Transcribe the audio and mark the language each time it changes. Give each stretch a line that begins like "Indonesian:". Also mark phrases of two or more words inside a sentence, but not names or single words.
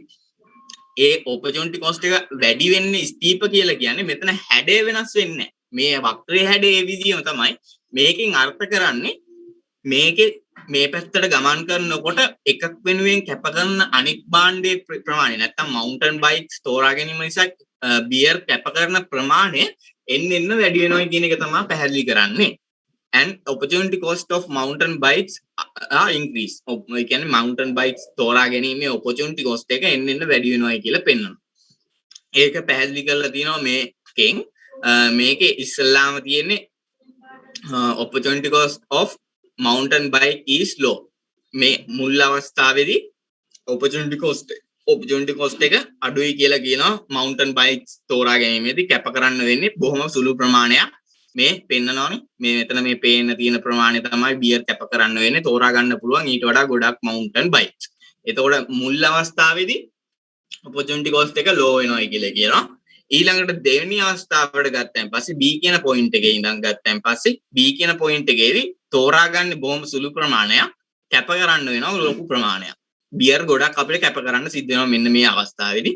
Sinhala: ඒ
English: opportunity cost
Sinhala: එක වැඩි වෙන්නේ steep කියලා කියන්නේ මෙතන හැඩය වෙනස් වෙන්නේ නැහැ. මේ වක්‍රයේ හැඩය ඒ විදිහම තමයි. මේකෙන් අර්ථ කරන්නේ මේකේ මේ පැත්තට ගමන් කරනකොට එකක් වෙනුවෙන් කැප කරන අනිත් භාණ්ඩයේ ප්‍රමාණය නැත්තම්
English: mountain bikes
Sinhala: තෝරා ගැනීම නිසා beer කැප කරන ප්‍රමාණය එන්න වැඩි වෙනවා කියන එක තමයි පැහැදිලි කරන්නේ.
English: And opportunity cost of mountain bikes are increase.
Sinhala: ඒ කියන්නේ
English: mountain bikes
Sinhala: තෝරා ගැනීමේ
English: opportunity cost
Sinhala: එක එන්න වැඩි වෙනවා කියලා පෙන්වනවා. ඒක පැහැදිලි කරලා තියෙනවා මේකෙන්. මේකේ ඉස්සල්ලාම තියෙන්නේ
English: opportunity cost of mountain bike is low.
Sinhala: මේ මුල් අවස්ථාවේදී
English: opportunity cost
Sinhala: එක අඩුයි කියලා කියනවා.
English: mountain bikes
Sinhala: තෝරා ගැනීමේදී කැප කරන්න වෙන්නේ බොහොම සුළු ප්‍රමාණයක්. මේ පෙන්නනවානේ මේ මෙතන මේ පේන්න තියෙන ප්‍රමාණය තමයි බියර් කැප කරන්න වෙන්නේ. තෝරා ගන්න පුළුවන් ඊට වඩා ගොඩක්
English: mountain bikes.
Sinhala: එතකොට මුල් අවස්ථාවේදී
English: opportunity cost
Sinhala: එක low වෙනවා කියලා කියනවා. ඊළඟට දෙවෙනි අවස්ථාවට ගත්තන් පස්සේ B කියන point එකේ ඉඳන් ගත්තන් පස්සේ B කියන point එකේදී තෝරා ගන්න බොහොම සුළු ප්‍රමාණයක් කැප කරන්න වෙනවා ලොකු ප්‍රමාණයක්. බියර් ගොඩක් අපිට කැප කරන්න සිද්ධ වෙනවා මෙන්න මේ අවස්ථාවේදී.